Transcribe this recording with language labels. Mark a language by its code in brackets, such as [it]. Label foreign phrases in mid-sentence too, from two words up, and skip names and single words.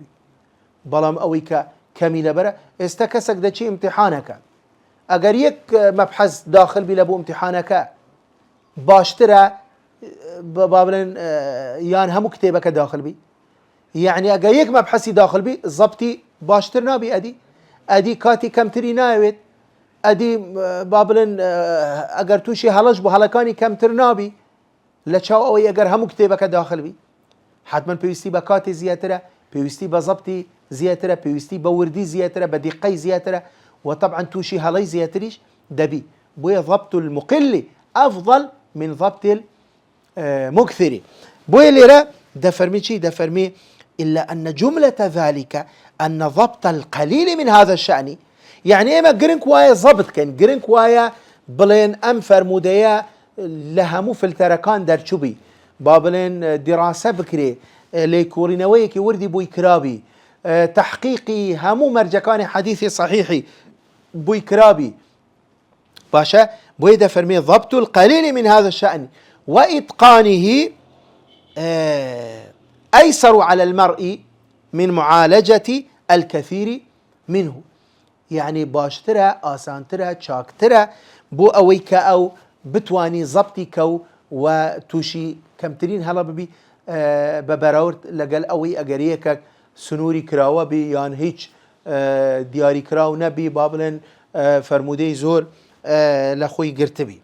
[ckb] بەڵام ئەوەی کە کەمی لەبەرە ئێستا کەسێک دەچی ئیمتیحانەکە، ئەگەر یەک مەبحەث داخل بی لە بۆ ئیمتیحانەکە باشترە با بڵێن یان هەموو کتێبەکە داخل بی، یعنی ئەگەر یەک مەبحەسی داخل بی زەبتی باشتر نابی، ئەدی کاتی کەمتری ناوێت، ئەدی با بڵێن ئەگەر تووشی هەڵەش بۆ هەڵەکانی کەمتر نابی لە چاو ئەوەی ئەگەر هەموو کتێبەکە داخل بی. حتمما پێویستی بە کاتی زیاترە، پێویستی بە زەبتی زیاترە، پێویستی بە وردی زیاترە، بە دیقەی زیاترە، وطبعا تووشی هەڵەی زیاتریش دەبی. [ar] بۆیە ضبط المقل أفضل من ضبط المكثر. [ckb] بۆیە لێرە دەفەرمی چی؟ دەفەرمی [ar] إلا أن جملة ذلك أن ضبط القليل من هذا الشأن، [ckb] يعني ئێمە گرنگ وایە ضبط کەین، گرنگ وایە بڵێن ئەم فەرموودەیە لە هەموو فلتەرەکان دەرچووبی، با بڵێن دیراسە بکرێ، لێکۆڕینەوەیەکی وردی بووی کرابی، تحقیقی هەموو مەرجەکانی حەدیثی صحیحی بووی کرابی. باشە بۆیە دەفەرمێ [ar] ضبط القليل من هذا الشأن وإتقانه أيسر على المرء من معالجة الكثير منه، [ckb] يعني باشترە، ئاسانترە، چاکترە بۆ ئەوەی کە ئەو بتوانی زەبتی کەو و تووشی کەمترین هەڵە ببی بە بەراورد لەگەل ئەوەی ئەگەر یەکێک سنووری کراوە بی یان هیچ دیاری کراو نەبی، با بڵێن فەرموودەی زۆر لە خۆی گرتبی.